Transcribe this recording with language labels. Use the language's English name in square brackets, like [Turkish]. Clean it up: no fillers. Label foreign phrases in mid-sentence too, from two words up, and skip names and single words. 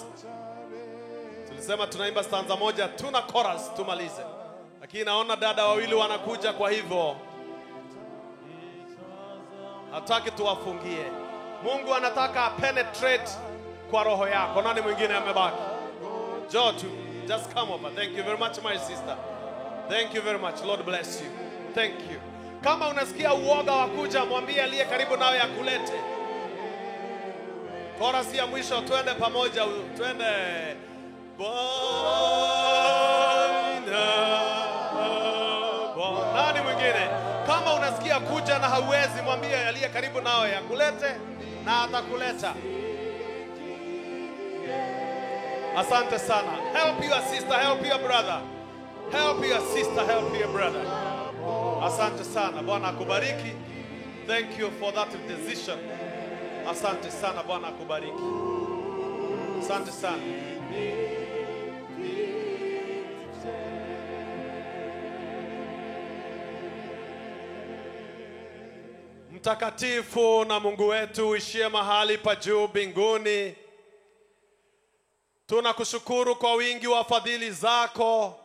[Swahili] Tulisema tunaimba stanza moja, tuna chorus tumalize. Lakini naona dada wawili wanakuja, kwa hivyo hataki tuwafungie. Mungu anataka penetrate kwa roho yako. Nani mwingine amebaki? Njoo tu. [English] Just come over. Thank you very much my sister. Thank you very much. Lord bless you. Thank you. [Swahili] Kama unasikia uoga wa kuja, mwambie aliye karibu nawe akulete. Chorus ya mwisho, twende pamoja, twende. Nani mwingine? Kama unasikia kuja na hauwezi, mwambie aliye karibu nawe akulete na atakuleta. Asante sana. [English] Help your sister, help your brother. Help your sister, help your brother. [Swahili] Asante sana. Bwana akubariki. [English] Thank you for that decision. [Swahili] Asante sana. Bwana akubariki. Asante sana. Mtakatifu na Mungu wetu uishie mahali pa juu mbinguni, tunakushukuru kwa wingi wa fadhili zako.